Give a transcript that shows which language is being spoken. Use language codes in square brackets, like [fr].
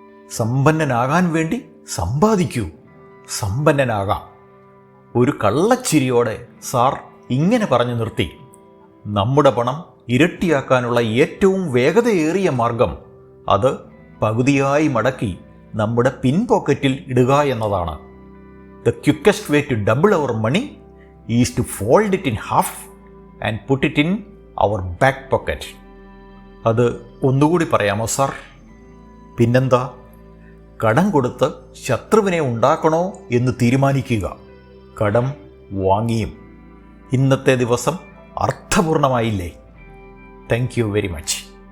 [ml] സമ്പന്നനാകാൻ വേണ്ടി സമ്പാദിക്കൂ, സമ്പന്നനാകാം. ഒരു കള്ളച്ചിരിയോടെ സാർ ഇങ്ങനെ പറഞ്ഞു നിർത്തി, നമ്മുടെ പണം ഇരട്ടിയാക്കാനുള്ള ഏറ്റവും വേഗതയേറിയ മാർഗം അത് പകുതിയായി മടക്കി നമ്മുടെ പിൻപോക്കറ്റിൽ ഇടുക എന്നതാണ്. [en] The quickest way to double our money is to fold it in half and put it in our back pocket. [ml] അത് ഒന്നുകൂടി പറയാമോ സാർ? പിന്നെന്താ, കടം കൊടുത്ത് ശത്രുവിനെ ഉണ്ടാക്കണോ എന്ന് തീരുമാനിക്കുക. കടം വാങ്ങിയും. ഇന്നത്തെ ദിവസം അർത്ഥപൂർണമായില്ലേ? [en] Thank you very much.